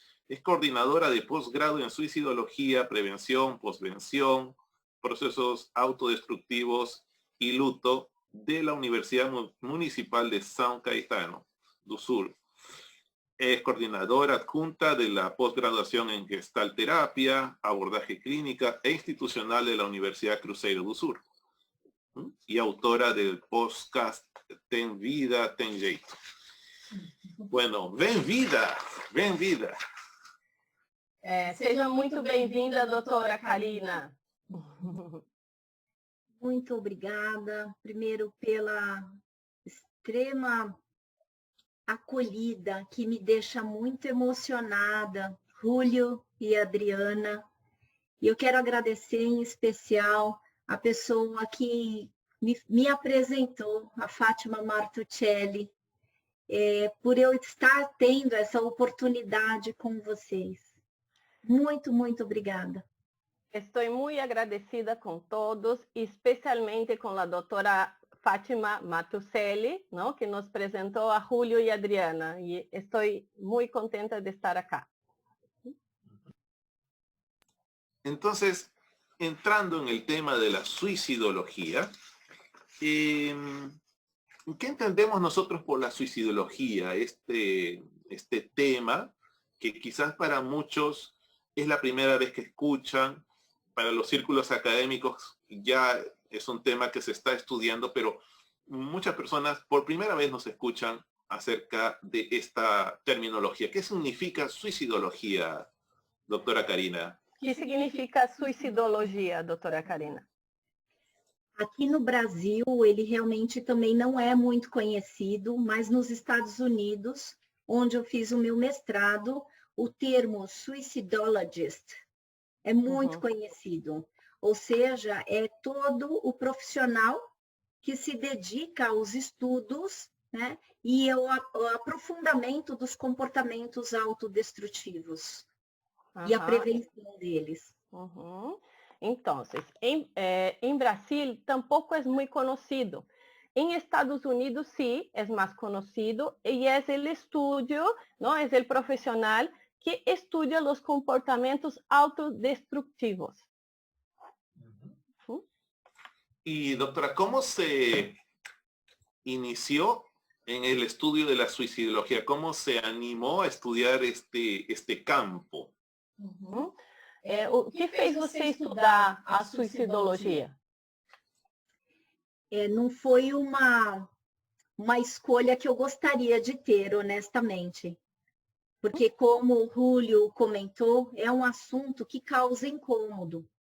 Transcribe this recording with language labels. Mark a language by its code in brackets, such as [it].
[es] Es coordinadora de posgrado en suicidología, prevención, posvención, procesos autodestructivos y luto de la Universidad Municipal de São Caetano do Sul. Es coordinadora adjunta de la posgraduación en gestal terapia, abordaje clínica e institucional de la Universidad Cruzeiro do Sul. Y autora del podcast Tem Vida, Tem Jeito. Bueno, [pt] bem-vinda, bem-vinda. Seja muito bem-vinda, doutora Karina. Muito obrigada, primeiro pela extrema acolhida, que me deixa muito emocionada, Julio e Adriana. E eu quero agradecer em especial a pessoa que me apresentou, a Fátima Martuccelli, por eu estar tendo essa oportunidade com vocês. Muito, muito obrigada. Estou muito agradecida com todos, especialmente com a doutora Fátima Martuccelli, ¿no? Que nos apresentou a Julio e Adriana. E estou muito contenta de estar aqui. [es] Entonces, entrando en el tema de la suicidología, ¿qué entendemos nosotros por la suicidología? Este tema que quizás para muchos es la primera vez que escuchan, para los círculos académicos ya es un tema que se está estudiando, pero muchas personas por primera vez nos escuchan acerca de esta terminología. ¿Qué significa suicidología, doctora Karina? [pt] ¿Qué significa suicidologia, doutora Karina? Aqui no Brasil, ele realmente também não é muito conhecido, mas nos Estados Unidos, onde eu fiz o meu mestrado, o termo suicidologist é muito conhecido. Ou seja, é todo o profissional que se dedica aos estudos, né, e ao aprofundamento dos comportamentos autodestrutivos e a prevenção deles. Então, em Brasil tampouco é muito conhecido. [es] Em Estados Unidos sí es más conocido y es el estudio, ¿no? Es el profesional que estudia los comportamientos autodestructivos. Y doctora, ¿cómo se inició en el estudio de la suicidología? ¿Cómo se animó a estudiar este campo? [pt] O que fez você estudar a suicidologia? Não foi uma escolha que eu gostaria de ter, honestamente. Porque, como o Julio comentou, é um assunto que causa incômodo.